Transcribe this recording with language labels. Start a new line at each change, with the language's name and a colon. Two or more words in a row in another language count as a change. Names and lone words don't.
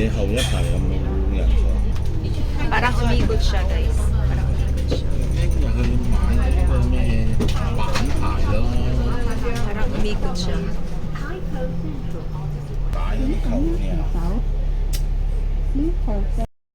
Cantonese: 一齊有冇人坐？
Filipino: Parang umikot siya, guys. Parang umikot siya.
Cantonese: 今日去買嗰個咩板牌咯，
Filipino: Parang umikot siya.
Cantonese: 打球嘅。